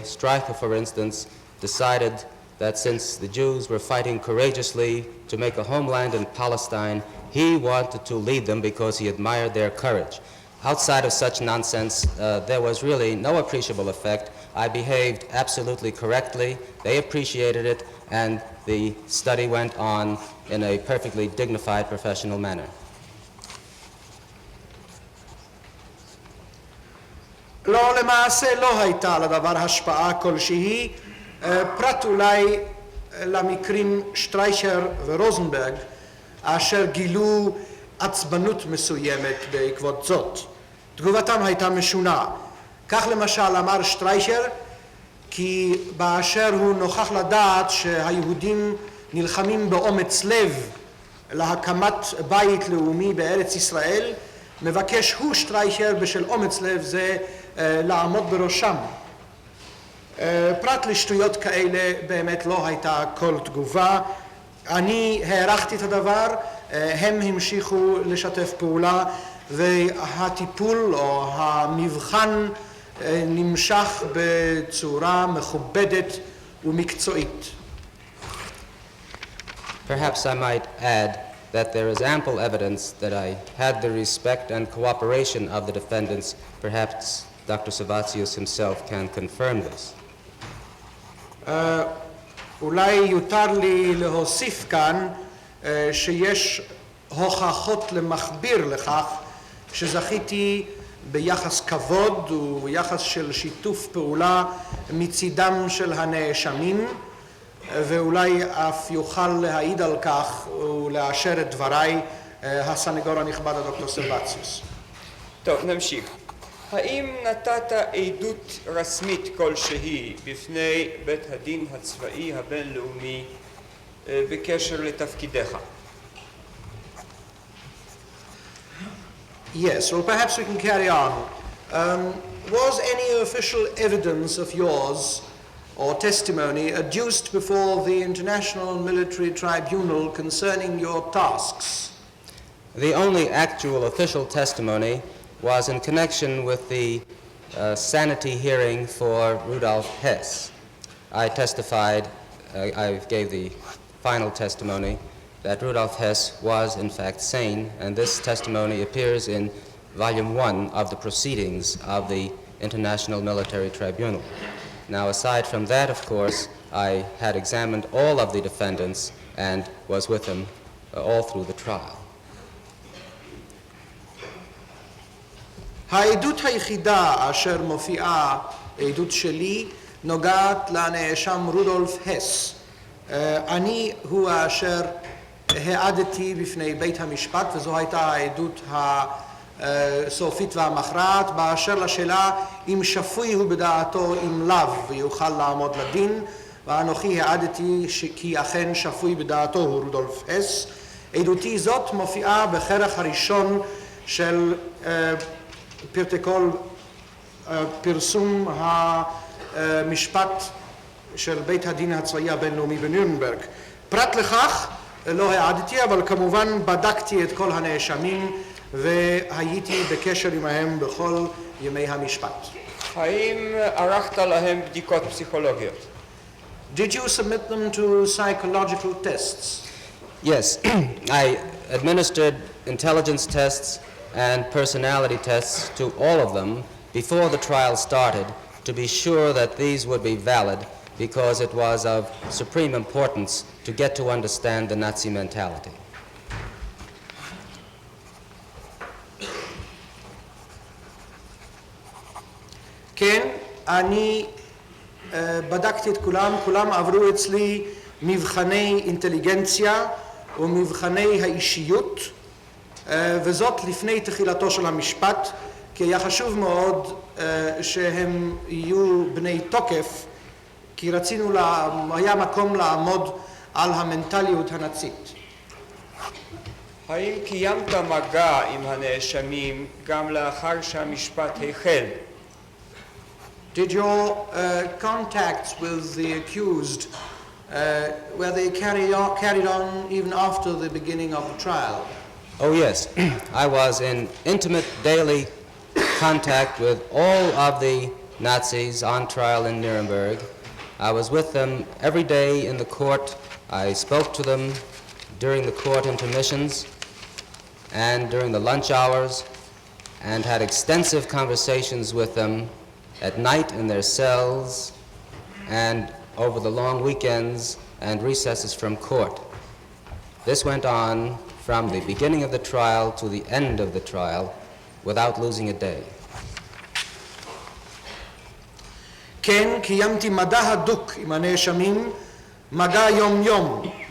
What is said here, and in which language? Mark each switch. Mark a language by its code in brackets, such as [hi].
[en] Streicher, for instance, decided that since the Jews were fighting courageously to make a homeland in Palestine, he wanted to lead them because he admired their courage. Outside of such nonsense, there was really no appreciable effect. I behaved absolutely correctly. They appreciated it, and the study went on in a perfectly dignified professional manner. [he] לא, למעשה לא הייתה לדבר השפעה כלשהי, פרט אולי למקרים שטריישר ורוזנברג, אשר גילו עצבנות מסוימת בעקבות זאת. תגובתם הייתה משונה. כך למשל אמר שטריישר, כי באשר הוא נוכח לדעת שהיהודים נלחמים באומץ לב להקמת בית לאומי בארץ ישראל, מבקש הוא שטריישר בשל אומץ לב זה לעמוד בראשם. פרט לשטויות כאלה באמת לא הייתה כל תגובה. אני הערכתי את הדבר, הם המשיכו לשתף פעולה, והטיפול או המבחן נמשך בצורה מכובדת ומקצועית. [en] Perhaps I might add that there is ample evidence that I had the respect and cooperation of the defendants. Perhaps Dr. Servatius himself can confirm this. [he] אולי יותר לי להוסיף כאן שיש הוכחות למכביר לכך שזכיתי ביחס כבוד וביחס של שיתוף פעולה מצידם של הנאשמים, ואולי אף יוכל להעיד על כך ולאשר את דבריי הסנגור הנכבד הדוקטור סרבציוס. טוב, נמשיך. האם נתת עדות רשמית כלשהי בפני בית הדין הצבאי הבינלאומי בקשר לתפקידך? [en] Yes, well perhaps we can carry on. Was any official evidence of yours or testimony adduced before the International Military Tribunal concerning your tasks? The only actual official testimony was in connection with the sanity hearing for Rudolf Hess. I testified, I gave the final testimony that Rudolf Hess was in fact sane, and this testimony appears in Volume 1 of the Proceedings of the International Military Tribunal. Now, aside from that, of course, I had examined all of the defendants and was with them all through the trial. [he] העדות היחידה אשר מופיעה, עדות שלי, נוגעת לנאשם רודולף הס. אני הוא אשר העדתי בפני בית המשפט, וזו הייתה העדות הסופית והמכרעת, באשר לשאלה אם שפוי הוא בדעתו אם לאו ויוכל לעמוד לדין, ואנוכי העדתי כי אכן שפוי בדעתו הוא רודולף הס. עדותי זאת מופיעה בכרך הראשון של פרטי כל פרסום המשפט של בית הדין הצבאי הבינלאומי בנירנברג. פרט לכך לא העדתי, אבל כמובן בדקתי את כל הנאשמים והייתי בקשר עמהם בכל ימי המשפט. האם ערכת להם בדיקות פסיכולוגיות? [en] Did you submit them to psychological tests? Yes, I administered intelligence tests and personality tests to all of them before the trial started to be sure that these would be valid, because it was of supreme importance to get to understand the Nazi mentality. [he] כן, אני בדקתי את כולם, כולם עברו אצלי מבחני אינטליגנציה ומבחני האישיות, וזאת לפני תחילתו של המשפט, כי היה חשוב מאוד שהם יהיו בני תוקף, כי רצינו, היה מקום לעמוד על המנטליות הנאצית. האם קיימת מגע עם הנאשמים גם לאחר שהמשפט החל? [en] Did your contacts with the accused where they carried on even after the beginning of the trial. Oh yes, I was in intimate daily contact with all of the Nazis on trial in Nuremberg. I was with them every day in the court. I spoke to them during the court intermissions and during the lunch hours, and had extensive conversations with them at night in their cells and over the long weekends and recesses from court. This went on from the beginning of the trial to the end of the trial without losing a day. [he] כן, קיימתי מגע הדוק עם הנאשמים, מגע יום-יום.